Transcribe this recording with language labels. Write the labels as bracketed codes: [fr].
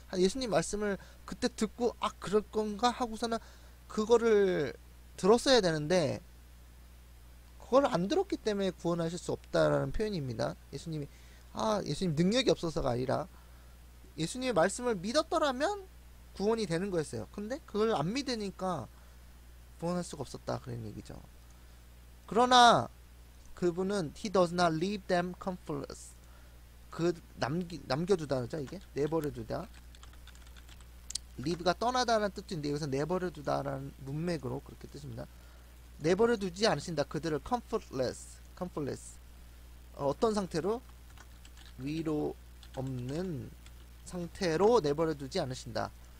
[ko] 예수님 말씀을 그때 듣고 그럴 건가 하고서는 그거를 들었어야 되는데 그걸 안 들었기 때문에 구원하실 수 없다라는 표현입니다. 예수님 능력이 없어서가 아니라 예수님의 말씀을 믿었더라면 구원이 되는 거였어요. 근데 그걸 안 믿으니까 구원할 수가 없었다 그런 얘기죠. 그러나 그분은 [en] he does not leave them comfortless. [ko] 남겨두다 그죠? 이게 내버려두다. leave가 떠나다라는 뜻인데 여기서 내버려두다라는 문맥으로 그렇게 뜻입니다. 내버려두지 않으신다. 그들을 comfortless. 어떤 상태로? 위로 없는 상태로 내버려두지 않으신다.